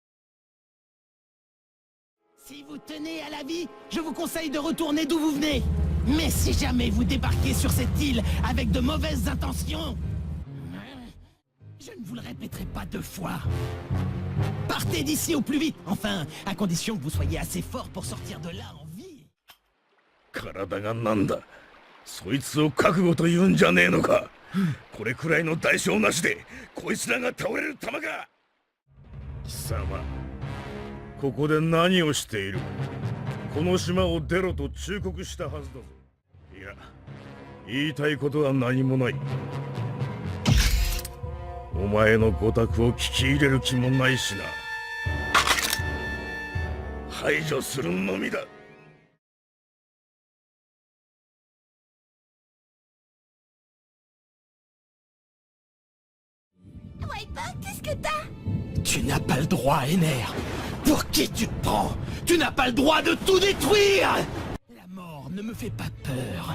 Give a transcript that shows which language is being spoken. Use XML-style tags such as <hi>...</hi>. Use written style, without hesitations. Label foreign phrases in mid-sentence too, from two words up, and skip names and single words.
<fr>Si vous tenez à la vie, je vous conseille de retourner d'où vous venez. Mais si jamais vous débarquez sur cette île avec de mauvaises intentions, je ne vous le répéterai pas 2 fois. Partez d'ici au plus vite. Enfin, à condition que vous soyez assez fort pour sortir de là en vie.</fr> <ja>体がなんだ。そいつを覚悟と言うんじゃねえのか。これくらいの代償なしでこいつらが倒れる玉か。貴様、ここで何をしている。この島を出ろと忠告したはずだぞ。いや、言いたいことは何もない。お前のご託を聞き入れる気もないしな。排除するのみだ。</ja> <fr>Qu'est-ce que t'as? Tu n'as pas le droit, Ener. Pour qui tu te prends? Tu n'as pas le droit de tout détruire. La mort ne me fait pas peur.</fr>